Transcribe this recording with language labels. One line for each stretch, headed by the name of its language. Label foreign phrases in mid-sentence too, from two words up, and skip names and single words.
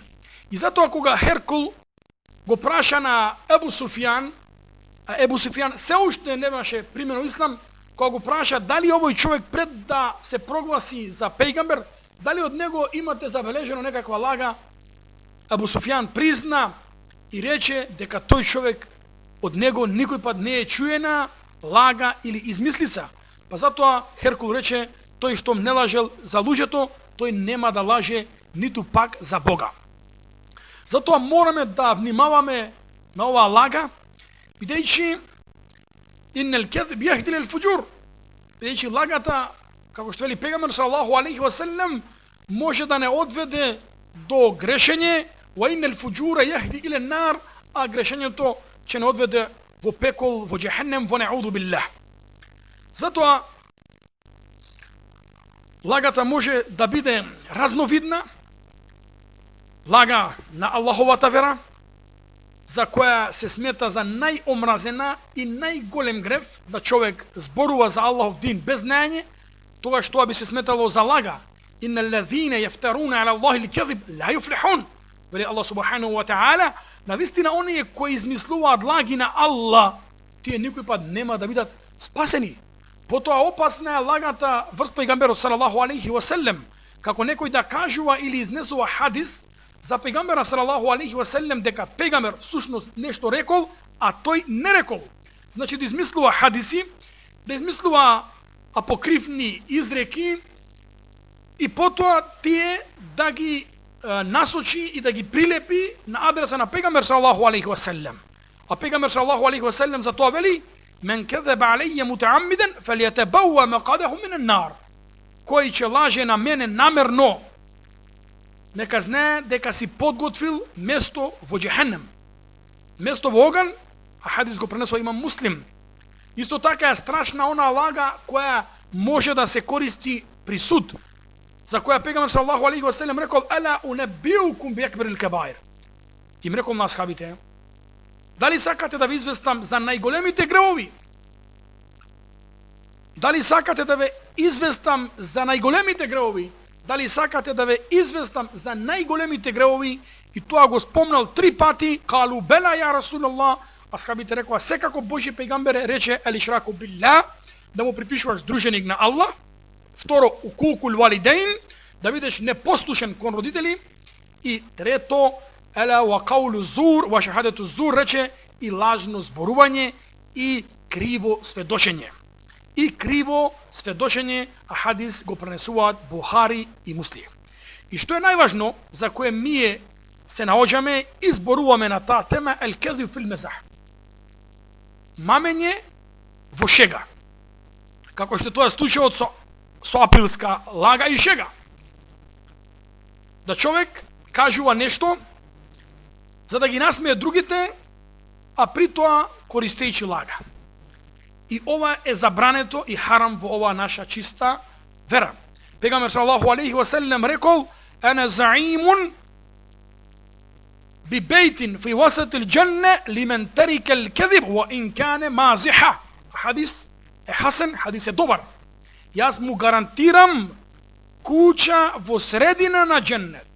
Macedonian: И затоа кога Херкул го праша на Ебу Суфијан, а Ебу Суфијан се уште немаше примено ислам, кога го праша дали овој човек пред да се прогласи за пегамбер, дали од него имате забележено некаква лага, Ебу Суфијан призна и рече дека тој човек од него никој пат не е чуена лага или измислица. Па затоа Херкул рече: тој што не лажел за луѓето, тој нема да лаже ниту пак за Бога. Затоа мораме да внимаваме на оваа лага, бидејќи
Arabic: إن الكذب يهدي إلى الفجور,
Macedonian: бидејќи лагата, како што вели пегамбер
Arabic: صلى الله عليه وسلم,
Macedonian: може да не одведе до грешење,
Arabic: وإن الفجور يهدي إلى النار,
Macedonian: а грешењето ќе не одведе во пекол, во џехеннем, во
Arabic: نعوذ بالله.
Macedonian: Затоа лагата може да биде разновидна, лага на Аллаховата вера, за која се смета за најомразена и најголем грев, да човек зборува за Аллахов дин без знаење, тогаш тоа би се сметало за лага.
Arabic: إن الذين يفترون على الله الكذب لا يفلحون.
Macedonian: Вели Аллах
Arabic: سبحانه وتعالى,
Macedonian: навистина оние кои измислуваат лаги на Аллах, тие никој пат нема да бидат спасени. Потоа опасна е лагата врз пегамберот
Arabic: صلى الله عليه وسلم,
Macedonian: како некој да кажува или изнесува хадис за пегамбера
Arabic: صلى الله عليه وسلم
Macedonian: дека пегамбер всушност нешто рекол, а тој не рекол. Значи да измислува хадиси, да измислува апокривни изреки и потоа тие да ги насочи и да ги прилепи на адреса на пегамбер
Arabic: صلى الله عليه وسلم.
Macedonian: А пегамбер
Arabic: صلى الله عليه وسلم
Macedonian: за тоа вели:
Arabic: "من كذب علي متعمدا فليتبوأ مقعده من النار."
Macedonian: Кој ќе лаже на мене намерно, нека знае дека си подготвил место во џехенем, место во оган, а хадис го пренесува имам Муслим. Исто така е страшна она лага која може да се користи при суд, за која пегамбер
Arabic: صلى الله عليه وسلم
Macedonian: рекол:
Arabic: "ألا أنبئكم بأكبر الكبائر."
Macedonian: Им рекол на асхабите: "Дали сакате да ви известам за најголемите гревови? Дали сакате да ве известам за најголемите гревови? Дали сакате да ве известам за најголемите гревови?" И тоа го спомнал 3 пати.
Arabic: قالوا بلى يا رسول الله.
Macedonian: Асхабите рекоа: "Секако Божи пегамбере рече
Arabic: الإشراك بالله,
Macedonian: да му припишуваш друженик на Аллах. Второ,
Arabic: عقوق الوالدين,
Macedonian: да бидеш непослушен кон родители. И трето,
Arabic: ألا وقول الزور، وشهادة الزور,
Macedonian: рече и лажно зборување и криво сведочење." И криво сведочење, а хадис го пренесуваат Бухари и Муслим. И што е најважно, за кое ние се наоѓаме и зборуваме на таа тема,
Arabic: الكذب في المزاح.
Macedonian: Мамење во шега. Како што тоа е случајот со априлска лага и шега. Да човек кажува нешто за да ги насмее другите, а при тоа користејќи лага. И ова е забрането и харам во оваа наша чиста вера. Пегамбер
Arabic: صلى الله عليه وسلم
Macedonian: рекол:
Arabic: "أنا زعيم ببيت في وسط الجنة لمن ترك الكذب وإن كان مازحا."
Macedonian: Хадис е хасен, хадис е добар. Јас му гарантирам куќа во средина на џеннет.